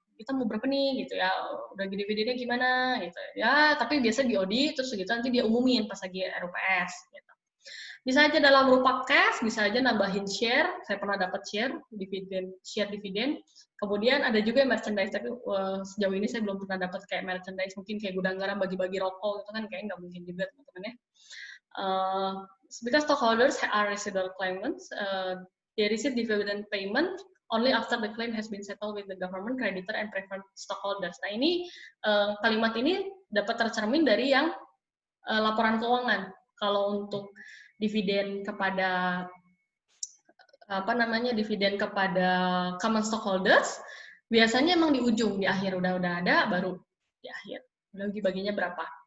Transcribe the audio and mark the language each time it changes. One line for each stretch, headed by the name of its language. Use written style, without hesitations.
Indonesian: Kita mau berapa nih gitu ya, udah dividennya gimana gitu ya, tapi biasa BOD terus gitu nanti dia umumin pas lagi RUPS gitu. Bisa aja dalam berupa cash, bisa aja nambahin share. Saya pernah dapat share dividen. Kemudian ada juga merchandise, tapi sejauh ini saya belum pernah dapat kayak merchandise, mungkin kayak gudang garam bagi-bagi rokok gitu kan, kayaknya nggak mungkin juga teman-teman ya.
English: Because stockholders are residual claimants, they receive dividend payment only after the claim has been settled with the government, creditor, and preferred stockholders.
Indonesian: Nah ini kalimat ini dapat tercermin dari yang laporan keuangan. Kalau untuk dividen kepada dividen kepada common stockholders, biasanya emang di ujung, di akhir udah ada, baru di akhir. Bagi-baginya berapa?